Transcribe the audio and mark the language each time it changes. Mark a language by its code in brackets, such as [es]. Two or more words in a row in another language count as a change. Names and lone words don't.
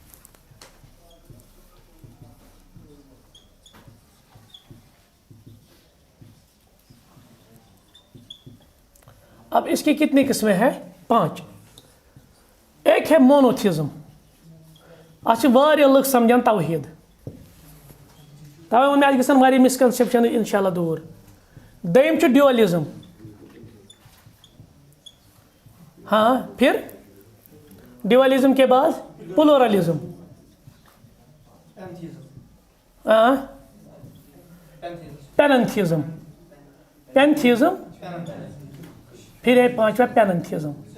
[ur] اب اس کی کتنی قسمیں ہیں 5 ایک ہے مونوتھیزم اچھا [ks] واریاہ لُکھ سمجھان توحید توے ووٚن مےٚ اَتھ گژھن واریاہ مسکنسیپشن انشاء اللہ دوٗر دوٚیِم چھُ ڈیوَلزم [ur] ہاں پھر ڈیوَلزم کے بعد پلورلزم پیننتھیزم پینتھیزم پھر ہے 5واں پیننتھیزم